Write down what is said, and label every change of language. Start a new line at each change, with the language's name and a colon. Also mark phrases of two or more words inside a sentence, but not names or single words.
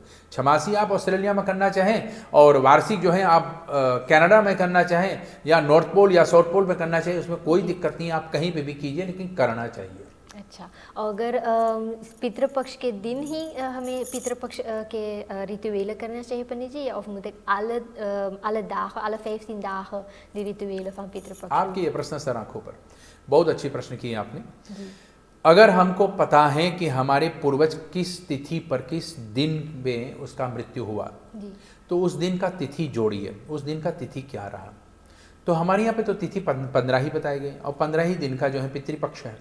Hindi: छमासी आप ऑस्ट्रेलिया में करना चाहें और वार्षिक जो है आप कनाडा में करना चाहें या नॉर्थ पोल या साउथ पोल में करना चाहिए, उसमें कोई दिक्कत नहीं, आप कहीं पे भी कीजिए, लेकिन करना चाहिए। अच्छा, अगर पितृपक्ष के दिन ही हमें पितृपक्ष के rituelen करना चाहिए पंडित जी,
Dutch: of moet ik alle dagen, alle 15 dagen die rituelen van पितृपक्ष?
Hindi: आपकी ये प्रश्न सर आंखों पर, बहुत अच्छी प्रश्न की आपने। अगर हमको पता है कि हमारे पूर्वज किस तिथि पर किस दिन में उसका मृत्यु हुआ, तो उस दिन का तिथि जोड़िए, उस दिन का तिथि क्या रहा। तो हमारे यहाँ पे तो तिथि 15 ही बताए गए और 15 ही दिन का जो है पितृपक्ष है।